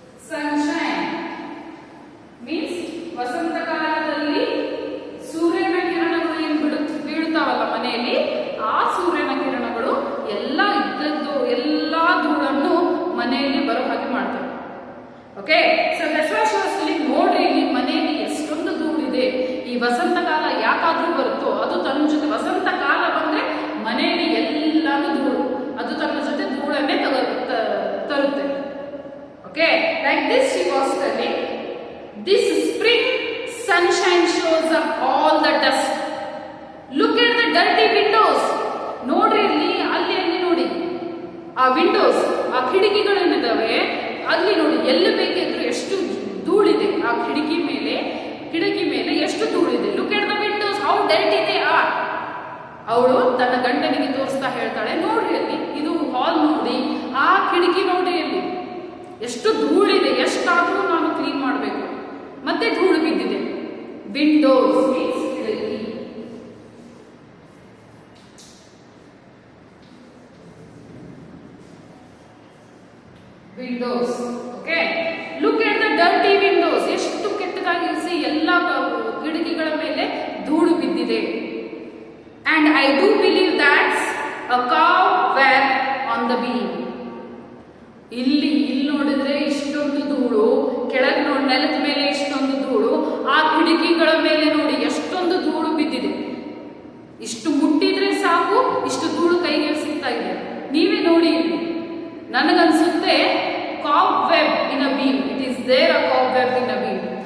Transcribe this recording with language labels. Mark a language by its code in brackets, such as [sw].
[en] Sunshine means [kn] ವಸಂತ ಕಾಲದಲ್ಲಿ ಸೂರ್ಯನ ಕಿರಣಗಳು ಏನು ಬೀಳುತ್ತಾವಲ್ಲ ಮನೆಯಲ್ಲಿ, ಆ ಸೂರ್ಯನ ಕಿರಣಗಳು ಎಲ್ಲ ಇದ್ದದ್ದು ಎಲ್ಲ ಧೂಳನ್ನು ಮನೆಯಲ್ಲಿ ಬರೋ ಹಾಗೆ ಮಾಡ್ತವೆ. [en] okay, so that's why she was telling, [kn] ನೋಡ್ರಿ ಇಲ್ಲಿ ಮನೆಯಲ್ಲಿ ಎಷ್ಟೊಂದು ಧೂಳಿದೆ. ಈ ವಸಂತ ಕಾಲ ಯಾಕಾದ್ರೂ ಬರುತ್ತೋ ಅದು ತನ್ನ ಜೊತೆ, ವಸಂತ ಕಾಲ ಬಂದ್ರೆ ಮನೆಯಲ್ಲಿ ಎಲ್ಲಾನು ಧೂಳು, ಅದು ತನ್ನ ಜೊತೆ ಧೂಳನ್ನೇ ತರುತ್ತೆ. [en] Okay, like this she was telling, this spring sunshine shows up all the dust. Look at the dirty windows. [kn] ನೋಡ್ರಿ ಇಲ್ಲಿ, ಅಲ್ಲಿ ನೋಡಿ ಆ ವಿಂಡೋಸ್, ಆ ಕಿಟಕಿಗಳೇನಿದಾವೆ ಅಲ್ಲಿ ನೋಡಿ, ಎಲ್ಲಿ ಬೇಕಿದ್ರು ಎಷ್ಟು ಧೂಳಿದೆ. ಆ ಕಿಟಕಿ ಮೇಲೆ ಎಷ್ಟು ಧೂಳಿದೆ. [en] Look at the windows, how dirty they are. [kn] ಅವಳು ತನ್ನ ಗಂಡನಿಗೆ ತೋರಿಸ್ತಾ ಹೇಳ್ತಾಳೆ, ನೋಡ್ರಿ ಅಲ್ಲಿ, ಇದು ಹಾಲ್ ನೋಡಿ, ಆ ಕಿಟಕಿ ನೋಡಿ ಅಲ್ಲಿ ಎಷ್ಟು ಧೂಳಿದೆ, ಎಷ್ಟಾದ್ರೂ ನಾನು ಕ್ಲೀನ್ ಮಾಡಬೇಕು, ಮತ್ತೆ ಧೂಳು ಬಿದ್ದಿದೆ. [en] Windows means ಕಿಟಕಿ. windows. Okay, look at the dirty windows. [kn] ಎಷ್ಟು ಕೆಟ್ಟದಾಗಿರಿಸಿ ಎಲ್ಲ ಕಿಟಕಿಗಳ ಮೇಲೆ ಧೂಳು ಬಿದ್ದಿದೆ. [en] And I do believe that's a cobweb on the beam. [kn] ಇಲ್ಲಿ ನೋಡಿದ್ರೆ ಇಷ್ಟೊಂದು ಧೂಳು, ಕೆಳಗೆ ನೋಡಿ ನೆಲದ ಮೇಲೆ ಇಷ್ಟೊಂದು ಧೂಳು, ಆ ಕಿಟಕಿಗಳ ಮೇಲೆ ನೋಡಿ ಎಷ್ಟೊಂದು ಧೂಳು ಬಿದ್ದಿದೆ. ಇಷ್ಟು ಮುಟ್ಟಿದ್ರೆ ಸಾಕು, ಇಷ್ಟು ಧೂಳು ಕೈಗೆ ಸಿಗ್ತಾ ಇದೆ. ನೀವೇ ನೋಡಿ. ನನಗನ್ಸುತ್ತೆ [en] cobweb in a beam. It is there a cobweb in a beam.